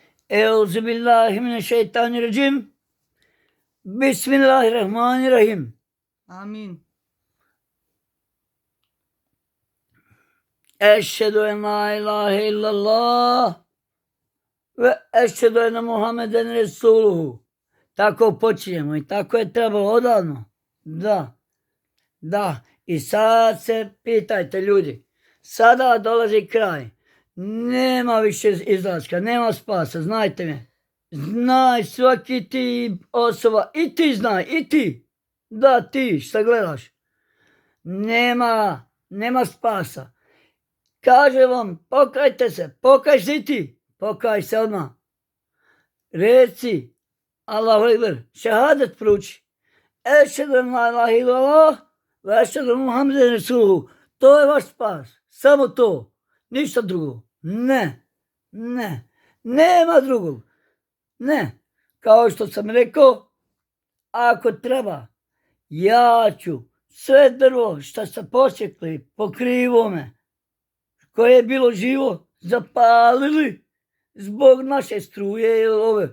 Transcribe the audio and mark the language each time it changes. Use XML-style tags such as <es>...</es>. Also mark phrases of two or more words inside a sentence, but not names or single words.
<ar>أعوذ بالله من الشيطان الرجيم. بسم الله الرحمن الرحيم. Amin. أشهد أن لا إله إلا الله وأشهد أن محمدا رسوله.</ar> <bs>Tako počinjemo i tako je trebalo odavno. Da. I sad se pitajte ljudi. Sada dolazi kraj. Nema više izlaska, nema spasa, znajte me. Znaj svaki ti osoba, i ti znaj, i ti. Da, ti šta gledaš. Nema spasa. Kaže vam, pokajte se, pokaj se i ti. Pokaj se odmah. Reci,</bs> <ar>الله أكبر,</ar> <bs>šehadet pruči.</bs> <ar>أشهد أن لا إله إلا الله وأشهد أن محمدا رسوله.</ar> <bs>To je vaš spas. Samo to. Ništa drugo. Ne. Nema drugog. Ne. Kao što sam rekao, ako treba, ja ću sve drvo što ste posjekli po krivome, koje je bilo živo, zapalili zbog naše struje ili ove.</bs>